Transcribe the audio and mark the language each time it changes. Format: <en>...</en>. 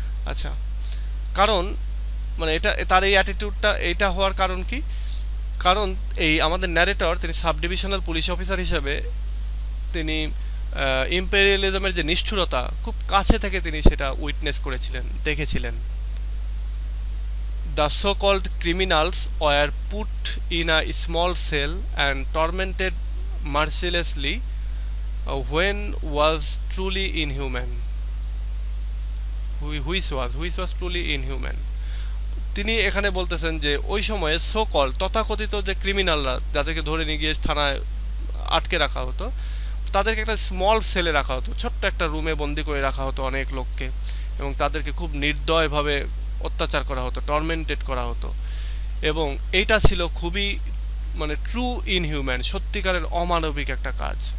<bn>আচ্ছা, কারণ মানে এটা তার এই অ্যাটিটিউডটা এইটা হওয়ার কারণ কি? কারণ এই আমাদের ন্যারেটর তিনি সাব ডিভিশনাল পুলিশ অফিসার হিসেবে তিনি ইম্পেরিয়ালিজমের যে নিষ্ঠুরতা খুব কাছে থেকে তিনি সেটা উইটনেস করেছিলেন, দেখেছিলেন।</bn> <en>The so-called criminals were put in a small cell and tormented mercilessly when was truly inhuman. Which was truly inhuman.</en> <bn>তিনি এখানে বলতেছেন যে ওই সময়ে সো-কল্ড তথাকথিত যে ক্রিমিনালরা যাদেরকে ধরে নিয়ে গিয়ে থানায় আটকে রাখা হতো তাদেরকে একটা স্মল সেলে রাখা হতো, ছোট্ট একটা রুমে বন্দি করে রাখা হতো অনেক লোককে এবং তাদেরকে খুব নির্দয়ভাবে অত্যাচার করা হতো, টর্মেন্টেড করা হতো এবং এইটা ছিল খুবই মানে ট্রু ইনহিউম্যান, সত্যিকারের অমানবিক একটা কাজ।</bn>